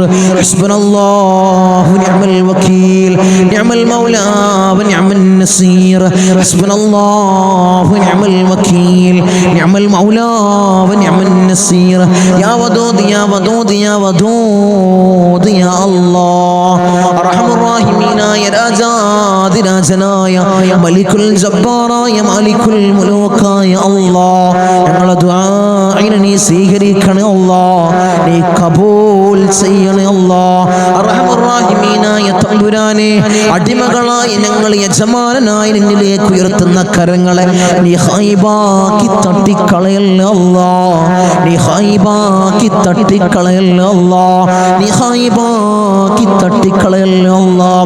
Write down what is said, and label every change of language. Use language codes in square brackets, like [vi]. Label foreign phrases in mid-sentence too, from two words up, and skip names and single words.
[ar] حسبنا الله ونعم الوكيل، نعم المولى ونعم النصير. حسبنا الله ونعم الوكيل، نعم المولى ونعم النصير. يا ودود يا ودود يا ودود يا الله. أرحم الراحمين يا [ml] രാജാതിരാജനായ മലിക്കുൽ ജബ്ബാറായ മാലിക്കുൽ മുലൂക്കായ അല്ലാഹ്, ഞങ്ങളുടെ ദുആ ദുആഇനെ നീ സ്വീകരിക്കണേ അല്ലാഹ്, നീ കബൂൽ ചെയ്യണേ അല്ലാഹ്. അർഹമർ റഹീമീനായ തമ്പുരാനെ, അടിമകളായി ഞങ്ങൾ യജമാനനായി നിന്നിലേക്ക് ഉയർത്തുന്ന കരങ്ങളെ നീ ഹൈബാക്കി തട്ടിക്കളയല്ലേ അല്ലാഹ്, നീ ഹൈബാക്കി തട്ടിക്കളയല്ലേ അല്ലാഹ്, നീ ഹൈബാക്കി തട്ടിക്കളയല്ലേ അല്ലാഹ്.